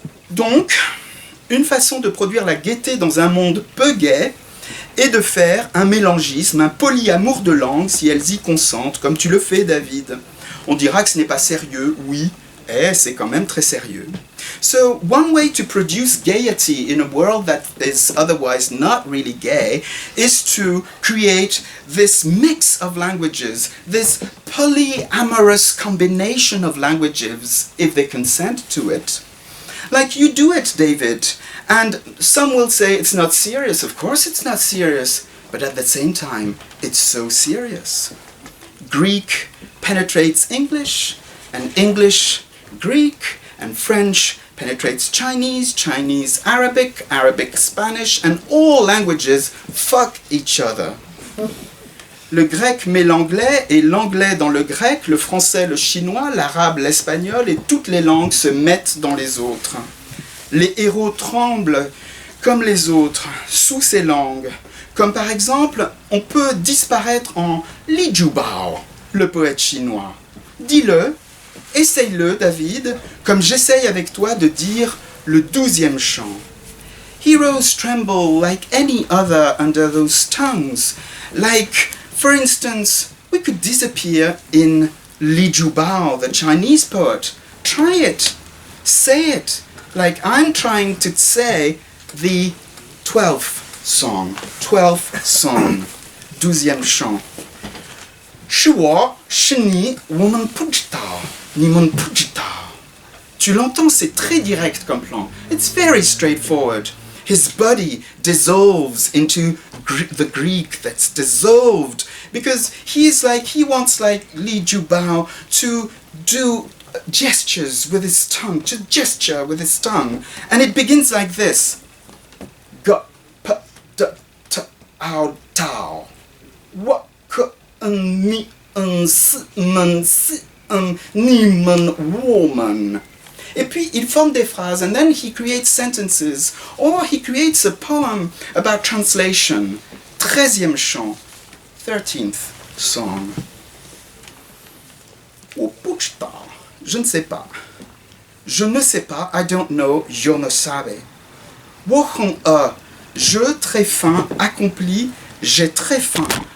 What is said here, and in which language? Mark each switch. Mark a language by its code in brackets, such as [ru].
[fr] Donc, une façon de produire la gaieté dans un monde peu gai est de faire un mélangisme, un polyamour de langues si elles y consentent, comme tu le fais, David. On dira que ce n'est pas sérieux, oui, c'est quand même très sérieux. [en] So, one way to produce gaiety in a world that is otherwise not really gay is to create this mix of languages, this polyamorous combination of languages, if they consent to it. Like you do it, David. And some will say it's not serious. Of course it's not serious. But at the same time, it's so serious. Greek penetrates English, and English Greek, and French penetrates Chinese, Chinese Arabic, Arabic Spanish, and all languages fuck each other. [fr] le grec met l'anglais et l'anglais dans le grec, le français, le chinois, l'arabe, l'espagnol et toutes les langues se mettent dans les autres. Les héros tremblent comme les autres sous ces langues. Comme par exemple, on peut disparaître en Li Jiubao, le poète chinois. Dis-le, essaye-le, David, comme j'essaye avec toi de dire le 12e chant. [en] Heroes tremble like any other under those tongues. Like, for instance, we could disappear in Li Jiubao, the Chinese poet. Try it. Say it. Like I'm trying to say the 12th song. 12th song. [fr] 12e chant. [zh] 是我,是你,我们不知道,你们不知道. [fr] Tu l'entends, c'est très direct comme plan. [en] It's very straightforward. His body dissolves into the Greek that's dissolved because he wants like Li Jiubao to do gestures with his tongue, to gesture with his tongue. And it begins like this. Ga, pa, da, ta, ao, tao. Wa, ka, ni, si, man, si, ni, man, woman. [fr] Et puis, il forme des phrases, [en] and then he creates sentences, or he creates a poem about translation. [fr] 13e chant, [en] 13th song. [zh] 我不知道, [fr] je ne sais pas. Je ne sais pas, [en] I don't know, [es] yo no sabe. [zh] 我很饿, [fr] je très faim, accompli, j'ai très faim.